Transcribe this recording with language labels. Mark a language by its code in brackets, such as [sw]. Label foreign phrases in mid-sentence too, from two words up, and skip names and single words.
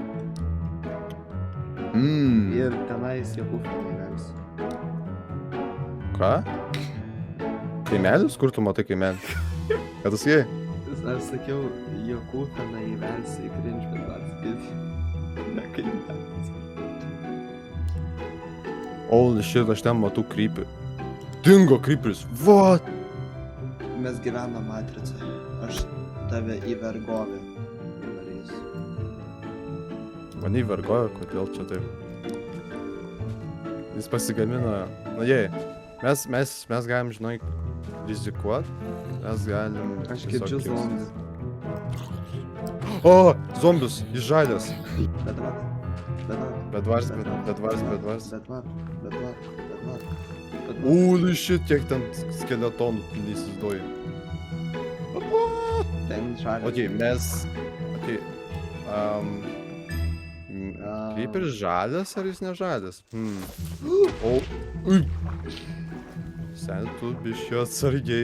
[lt] Ir tenais Jakufą įversiu. Ką? Kaimelis? Kur tu matai kaimelį? Ką tu sakei? Aš sakiau, Jakufą įversiu į Cringe Bedwars video. Ne kaimelis. [en] Holy shit, [lt] aš ten matau creepy. Dingo creeperis. What? Mes gyvenam matricoje. Aš tave į vergovę nuvarysiu. Mane įvergojo, kodėl čia taip. Jis pasigamino. Na jei, mes galim, žinai, rizikuot. Mes galim... Aš girdžiu zombį. O, zombius, išžalęs. Bedwars. [en] Holy shit, [lt] kiek ten skeletonų neįsivaizduoju. Ten žalias. Okei, mes... Okei. Kaip ir žalias, ar jis nežalias? O... Ui. Seni, tu biškio atsargiai.